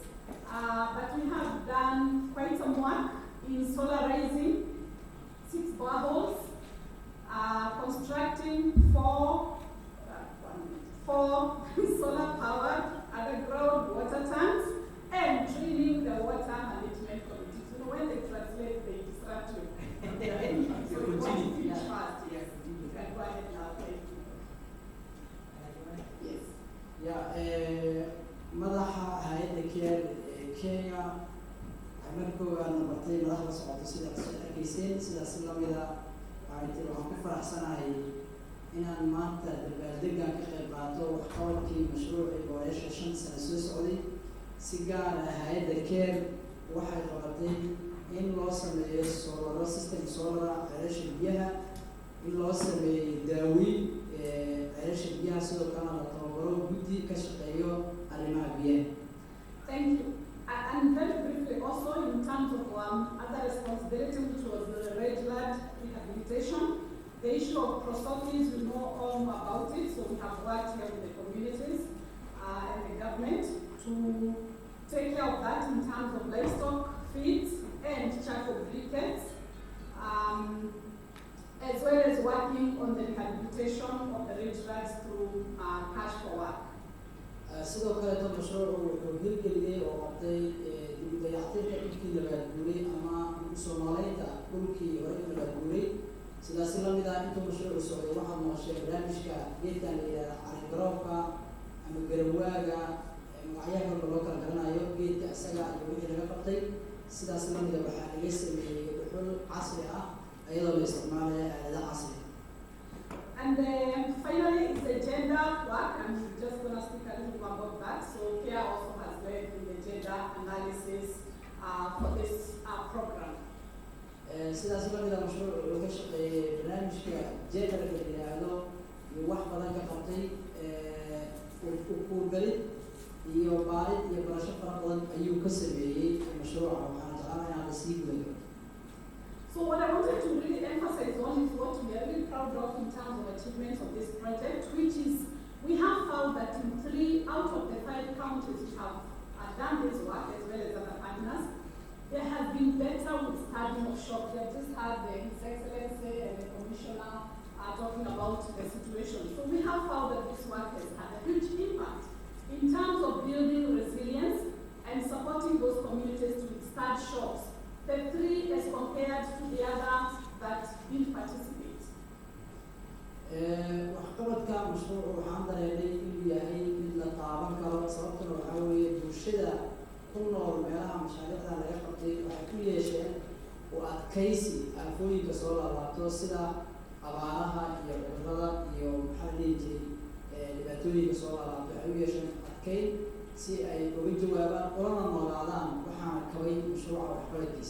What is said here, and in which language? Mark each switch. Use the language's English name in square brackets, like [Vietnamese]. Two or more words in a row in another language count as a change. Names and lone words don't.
[English] But we have done quite some work in solarizing 6 boreholes, constructing 4 solar-powered underground water tanks, and training the water management committees. You know, when they translate, they disrupt you. So you want to finish fast, yes. You can go ahead now. [Somali] madaxa hay'adda Kenya markuu aan bartay madaxda socota sida arkayseen sidaas la mid ah waxaan ku faraxsanahay inaan maanta dabaaldegan ka qayb qaato waxqabadkii mashruucii boresha 5 sano soo socday si gaar ah hay'adda Care waxay qabatay in loo sameeyo [English] solar system [Somali] solar ceelasha biyaha in loo sameeyo daaweyn ceelasha biyaha sidoo kalena tababaro guddi ka shaqeeyo arrimaha biyaha. [English] Thank you. And very briefly also in terms of other responsibility, which was the regular rehabilitation, the issue of prosophies, we know all about it, so we have worked here with the communities and the government to take care of that in terms of livestock feeds and charcoal briquettes, as well as working on the rehabilitation of the rituals through cash for work. [Somali] sidoo kale mashruucu wuxuu hirgeliyay oo qabtay dib-u-dayactirka dhulkii la baadguuray ama soo noolaynta dhulkii hore la baadguuray sidaasi la mid ah intuu mashruucu socday waxaad noqoshay barnaamijka geedkan la yidhahda caligaroobka ama garawaaga magacyaha kalba loo kala garanayo geedka isaga iyo wixii laga qabtay sidaas la mid ah waxaa laga sameeyey dhuxul casri ah iyadoo la isticmaalaya aalada casri. [English] And finally, it's the gender work. I'm just going to speak a little about that. So CARE also has led in the gender analysis for this program. [Somali] sidaas la mid ah mashruucu wuxuu ka shaqeeyey barnaamijka genderka la yidhaahdo iyo wax badan ka qabtay kuurgalid iyo baarid iyo barasho fara badan ayuu ka sameeyey mashruuca waxaana jeclaan inaan la sii gudayo. [English] So what I wanted to really emphasize on is what we are really proud of in terms of achievements of this project, which is we have found that in 3 out of the 5 counties which have done this work as well as other partners, there has been better withstanding of shock. They have just had His Excellency and the Commissioner talking about the situation. So we have found that this work has had a huge impact in terms of building resilience and supporting those communities to withstand shocks. The 3 as compared to the others that didn't participate. [Somali] waxqabadka mashruucu waxaan dareemay inuu yahay mid la taaban karo sababtuna waxaa weeye bulshada ku nool meelaha mashaariicda laga qabtay waxay ku yeesheen u adkaysi aafooyinka soo laabaato sida abaaraha iyo cudurrada iyo maxaa la dhihi jiray dhibaatooyinka soo laabaato waxay u yeesheen adkayn si ay uga jawaabaan ulana noolaadaan waxaana kabay mashruuca waxqabadkiisa.